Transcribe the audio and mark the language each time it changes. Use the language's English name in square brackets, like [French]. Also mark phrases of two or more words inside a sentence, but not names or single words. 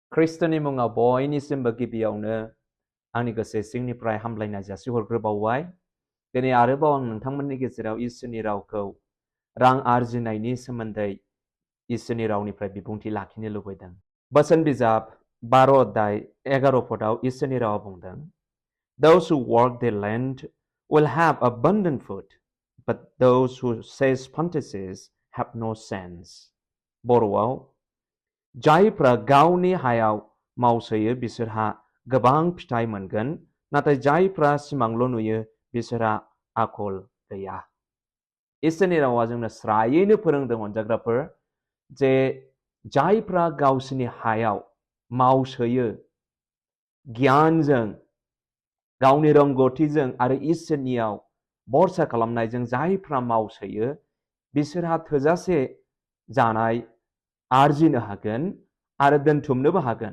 [Bodo] Kristoni munga bयनिसिमबो गिबियावनो आंनि गोसो सिंनिफ्राय हामलायनाय जासिहरग्रोबावबाय। दिनै आरोबाव आं नोंथांमोननि गेजेराव इसोरनि रावखौ रां आरजिनायनि सोमोन्दै इसोरनि रावनिफ्राय बिबुंथि लाखिनो लुबैदों। बोसोन बिजाब 12 अध्याय 11 पदआव इसोरनि रावा बुंदों, [English] Those who work their land will have abundant food, but those who chase fantasies have no sense. [Bodo] बर'आव जायफ्रा गावनि हायाव मावसोयो बिसोरहा गोबां फिथाइ मोनगोन, नाथाय जायफ्रा सिमांल' नुयो बिसोरहा आखल गैया। इसोरनि रावा जोंनो स्रायैनो फोरोंदों अनजाग्राफोर जे जायफ्रा गावसोरनि हायाव मावसोयो गियानजों गावनि रोंगौथिजों आरो इसोरनियाव भरसा खालामनायजों जायफ्रा मावसोयो बिसोरहा थोजासे जानाय आरजिनो हागोन आरो दोनथुमनोबो हागोन।